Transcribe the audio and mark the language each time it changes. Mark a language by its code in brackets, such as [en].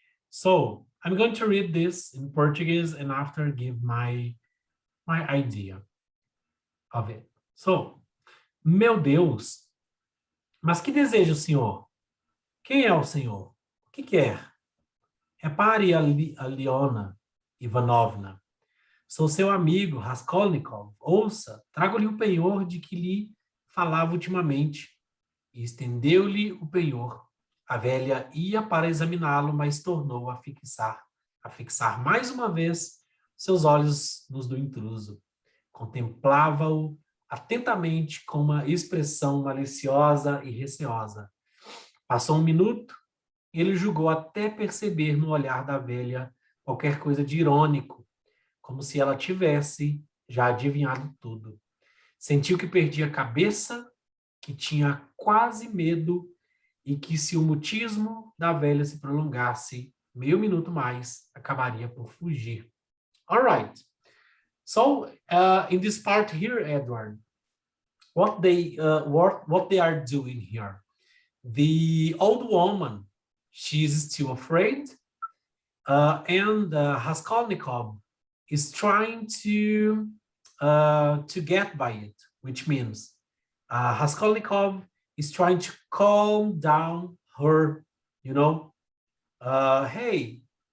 [en] So I'm going to read this in Portuguese and after give my idea of it. [pt] So, meu Deus, mas que deseja o senhor? Quem é o senhor? O que quer? Repare, Aliona Ivanovna. Sou seu amigo, Raskolnikov. Ouça, trago-lhe o penhor de que lhe falava ultimamente. E estendeu-lhe o penhor. A velha ia para examiná-lo, mas tornou a fixar mais uma vez seus olhos nos do intruso. Contemplava-o atentamente com uma expressão maliciosa e receosa. Passou um minuto e ele julgou até perceber no olhar da velha qualquer coisa de irônico, como se ela tivesse já adivinhado tudo. Sentiu que perdia a cabeça, que tinha quase medo e que se o mutismo da velha se prolongasse meio minuto mais, acabaria por fugir. [en] All right. So in this part here, Edward, what they are doing here? The old woman, she's still afraid, and Raskolnikov is trying to get by it, which means Raskolnikov is trying to calm down her, hey,